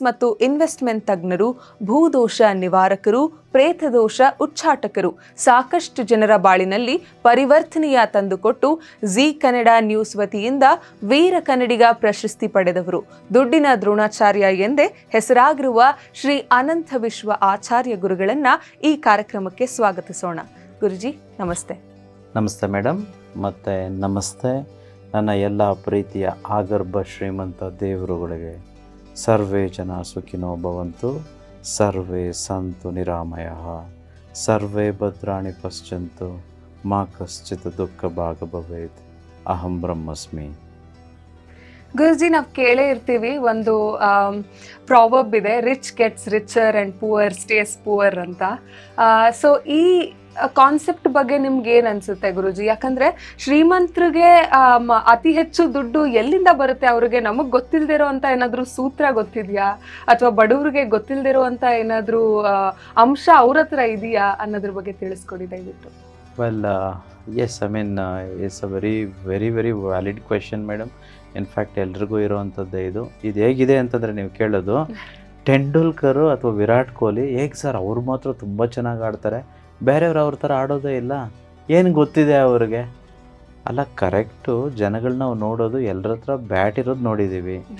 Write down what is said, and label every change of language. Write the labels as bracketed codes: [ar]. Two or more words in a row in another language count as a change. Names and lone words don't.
[kn] ಮತ್ತು ಇನ್ವೆಸ್ಟ್ಮೆಂಟ್ ತಜ್ಞರು, ಭೂದೋಷ ನಿವಾರಕರು, ಪ್ರೇತದೋಷ ಉಚ್ಚಾಟಕರು, ಸಾಕಷ್ಟು ಜನರ ಬಾಳಿನಲ್ಲಿ ಪರಿವರ್ತನೆಯ ತಂದುಕೊಟ್ಟು ಜಿ ಕನ್ನಡ ನ್ಯೂಸ್ ವತಿಯಿಂದ ವೀರ ಕನ್ನಡಿಗ ಪ್ರಶಸ್ತಿ ಪಡೆದವರು, ದುಡ್ಡಿನ ದ್ರೋಣಾಚಾರ್ಯ ಎಂದೇ ಹೆಸರಾಗಿರುವ ಶ್ರೀ ಅನಂತ ವಿಶ್ವ ಆಚಾರ್ಯ ಗುರುಗಳನ್ನ ಈ ಕಾರ್ಯಕ್ರಮಕ್ಕೆ ಸ್ವಾಗತಿಸೋಣ. ಗುರುಜಿ ನಮಸ್ತೆ. ನಮಸ್ತೆ ಮೇಡಮ್, ಮತ್ತು ನಮಸ್ತೆ ನನ್ನ ಎಲ್ಲ ಪ್ರೀತಿಯ ಆಗರ್ಭ ಶ್ರೀಮಂತ ದೇವರುಗಳಿಗೆ. [sa] ಸರ್ವೇ ಜನ ಸುಖಿನೋ ಭವಂತು, ಸರ್ವೇ ಸಂತು ನಿರಾಮಯಃ, ಸರ್ವೇ ಭದ್ರಾಣಿ ಪಶ್ಯಂತು, ಮಾ ಕಶ್ಚಿತ್ ದುಃಖ ಭಾಗ ಭವೇತ್, ಅಹಂ ಬ್ರಹ್ಮಸ್ಮಿ. [kn] ಗುರುಜಿ, ನಾವು ಕೇಳೇ ಇರ್ತೀವಿ, ಒಂದು ಪ್ರಾವರ್ಬ್ ಇದೆ, [en] rich gets richer and poor stays poor [kn] ಅಂತ. ಸೊ ಈ ಕಾನ್ಸೆಪ್ಟ್ ಬಗ್ಗೆ ನಿಮ್ಗೆ ಏನ್ ಅನ್ಸುತ್ತೆ ಗುರುಜಿ? ಯಾಕಂದ್ರೆ ಶ್ರೀಮಂತರಿಗೆ ಅತಿ ಹೆಚ್ಚು ದುಡ್ಡು ಎಲ್ಲಿಂದ ಬರುತ್ತೆ ಅವ್ರಿಗೆ ನಮಗ್ ಗೊತ್ತಿಲ್ದಿರೋ ಅಂತ ಏನಾದ್ರು ಸೂತ್ರ ಗೊತ್ತಿದ್ಯಾ, ಅಥವಾ ಬಡವ್ರಿಗೆ ಗೊತ್ತಿಲ್ದಿರೋ ಅಂತ ಏನಾದ್ರು ಅಂಶ ಅವ್ರ ಹತ್ರ ಇದೆಯಾ ಅನ್ನೋದ್ರ ಬಗ್ಗೆ ತಿಳಿಸ್ಕೊಡಿ ದಯವಿಟ್ಟು. [en] well yes, I mean it's a very very very valid question madam. [kn] ಇನ್ಫ್ಯಾಕ್ಟ್ ಎಲ್ರಿಗೂ ಇರೋವಂಥದ್ದು ಇದು ಹೇಗಿದೆ ಅಂತಂದರೆ, ನೀವು ಕೇಳೋದು ತೆಂಡೂಲ್ಕರು ಅಥವಾ ವಿರಾಟ್ ಕೊಹ್ಲಿ ಹೇಗೆ ಸರ್ ಅವ್ರು ಮಾತ್ರ ತುಂಬ ಚೆನ್ನಾಗಿ ಆಡ್ತಾರೆ, ಬೇರೆಯವ್ರು ಅವ್ರ ಥರ ಆಡೋದೇ ಇಲ್ಲ, ಏನು ಗೊತ್ತಿದೆ ಅವ್ರಿಗೆ? ಅಲ್ಲ, ಕರೆಕ್ಟು. ಜನಗಳನ್ನ ನಾವು ನೋಡೋದು ಎಲ್ಲರ ಹತ್ರ ಬ್ಯಾಟ್ ಇರೋದು ನೋಡಿದ್ದೀವಿ.